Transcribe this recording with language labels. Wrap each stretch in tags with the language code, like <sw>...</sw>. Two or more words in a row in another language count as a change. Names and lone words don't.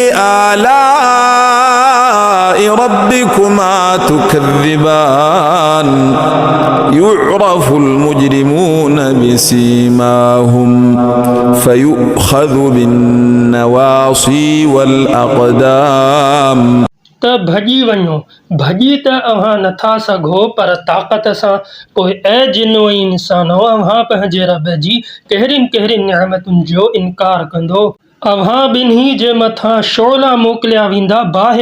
<ar>آلاء ربكما تكذبان يعرف المجرمون بسيماهم فيؤخذ بالنواصي والأقدام</ar> <sd>त भॼी वञो भॼी त अव्हां नथा सघो पर ताक़त सां पोइ ऐ जिनो इंसानो अव्हां पंहिंजे रब जी कहिड़ियुनि कहिड़ियुनि नेमतुनि जो इनकार कंदो अव्हां ॿिन्ही जे मथां शोला मोकिलिया वेंदा बाहि</sd>